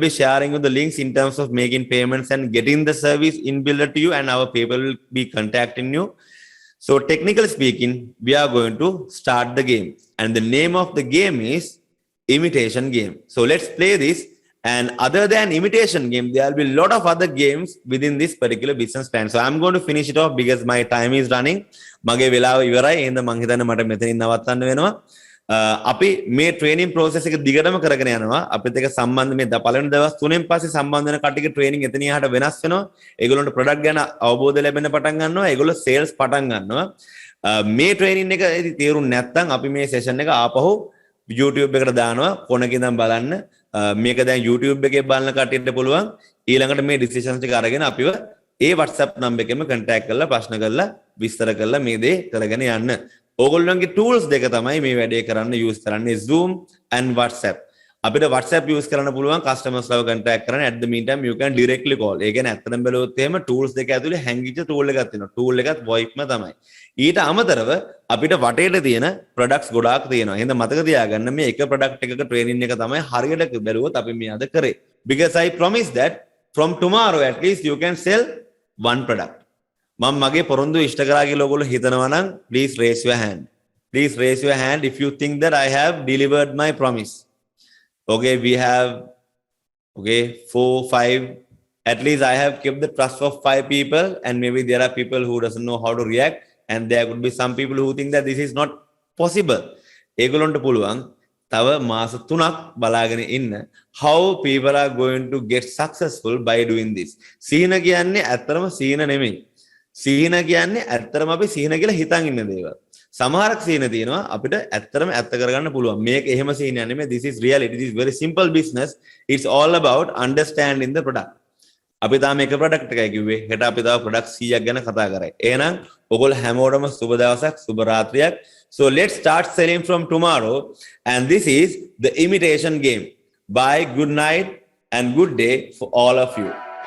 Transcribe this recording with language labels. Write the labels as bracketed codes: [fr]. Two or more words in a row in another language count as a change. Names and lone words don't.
[en] be sharing you the links in terms of making payments and getting the service inbuilt to you and our people will be contacting you so technically speaking we are going to start the game and the name of the game is imitation game so let's play this and other than imitation game there will be a lot of other games within this particular business plan so I'm going to finish it off because my time is running [si] මගේ වෙලාව ඉවරයි එහෙනම් මං හිතන්නේ මට මෙතනින් නවත්තන්න වෙනවා අපි මේ ට්‍රේනින් process එක දිගටම කරගෙන යනවා අපිත් එක්ක සම්බන්ධ මේ පළවෙනි දවස් 3න් පස්සේ සම්බන්ධ වෙන කට්ටියගේ ට්‍රේනින් එතන යහට වෙනස් වෙනවා ඒගොල්ලන්ට ප්‍රොඩක්ට් ගැන අවබෝධය ලැබෙන්න පටන් ගන්නවා ඒගොල්ලෝ සේල්ස් පටන් ගන්නවා මේ ට්‍රේනින් එක තේරුම් නැත්නම් අපි මේ සෙෂන් එක ආපහු YouTube එකට දානවා කොනක ඉඳන් බලන්න මේක දැන් YouTube එකේ බලන කට්ටියට පුළුවන් ඊළඟට මේ ඩිසිෂන්ස් ටික අරගෙන අපිව ඒ WhatsApp number එකෙම contact කරලා ප්‍රශ්න කරලා විස්තර කරලා මේ දේ කරගෙන යන්න. ඕගොල්ලන්ගේ tools දෙක තමයි මේ වැඩේ කරන්න use කරන්නේ Zoom and WhatsApp. අපිට WhatsApp use කරන්න පුළුවන් customers ලව contact කරන්න [en] at the meantime you can directly call. [si] ඒ කියන්නේ ඇත්තටම බැලුවොත් එහෙම tools දෙක ඇතුලේ හැංගිච්ච tool එකක් තියෙනවා. tool එකත් VoIP-ම තමයි. ඊට අමතරව අපිට වටේට තියෙන products ගොඩාක් තියෙනවා. එහෙනම් මතක තියාගන්න මේ එක product එකක training එක තමයි හරියට බැලුවොත් අපි මේ අද කරේ. [en] Because I promise that from tomorrow at least you can sell one product. [si] මම මගේ පොරොන්දු ඉෂ්ට කරා කියලා ඔයගොල්ලෝ හිතනවා නම් [en] please raise your hand. Please raise your hand if you think that I have delivered my promise. Okay, we have 4, 5. At least I have kept the trust of 5 people and maybe there are people who doesn't know how to react and there could be some people who think that this is not possible. [si] ඒගොල්ලන්ට පුළුවන් තව මාස 3ක් බලාගෙන ඉන්න [en] how people are going to get successful by doing this. [si] සීන කියන්නේ ඇත්තටම සීන නෙමෙයි. සීන කියන්නේ ඇත්තටම අපි සීන කියලා හිතන් ඉන්න දේවල්. සමහරක් සීන තියෙනවා අපිට ඇත්තටම ඇත්ත කරගන්න පුළුවන්. මේක එහෙම සීනයක් නෙමෙයි. [en] This is reality. This is very simple business. It's all about understanding the product. [si] අපි තාම එක ප්‍රොඩක්ට් එකයි කිව්වේ. හෙට අපි තව ප්‍රොඩක්ට් 100ක් ගැන කතා කරයි. එහෙනම් ඔයගොල්ලෝ හැමෝටම සුබ දවසක්, සුබ රාත්‍රියක්. [en] So let's start selling from tomorrow and this is the imitation game. Bye, good night and good day for all of you.